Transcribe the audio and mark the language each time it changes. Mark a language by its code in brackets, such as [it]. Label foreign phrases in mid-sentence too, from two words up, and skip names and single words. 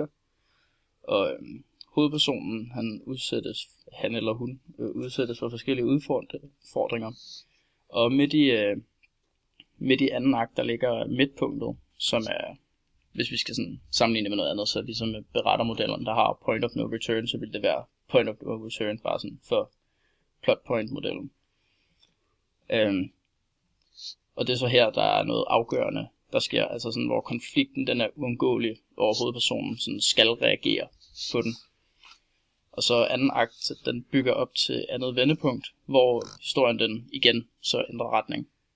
[da] Og hovedpersonen, han eller hun udsættes for forskellige udfordringer. Og midt i anden akt, der ligger midtpunktet, som er, hvis vi skal sådan sammenligne med noget andet, så ligesom med berettermodellerne, der har [en] point of no return, [da] så vil det være [en] point of no return [da] bare sådan for [en] plot point [da] modellen. Og det er så her, der er noget afgørende, der sker, altså sådan, hvor konflikten den er uundgåelig, hvor hovedpersonen sådan skal reagere på den. Og så anden akt, den bygger op til andet vendepunkt, hvor historien den igen så ændrer retning.